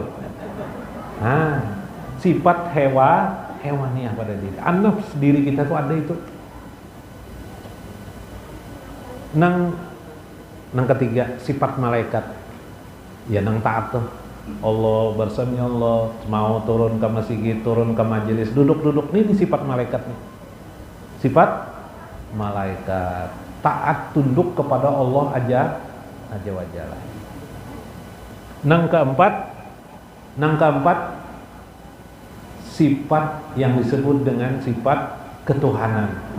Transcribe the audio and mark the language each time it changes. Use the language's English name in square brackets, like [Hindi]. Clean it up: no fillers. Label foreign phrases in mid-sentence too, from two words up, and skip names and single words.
[Indonesian] Nah sifat hewannya pada diri. [Banjar] Nafs diri kita tuh ada itu. Nang ketiga sifat malaikat. Ya nang taat tuh. [Indonesian] Allah bersami Allah, mau turun ke masjid, turun ke majelis, duduk ini sifat malaikat nih. Sifat malaikat, taat tunduk kepada Allah [Arabic] عز وجل. [Banjar] Nang keempat sifat yang disebut dengan sifat ketuhanan.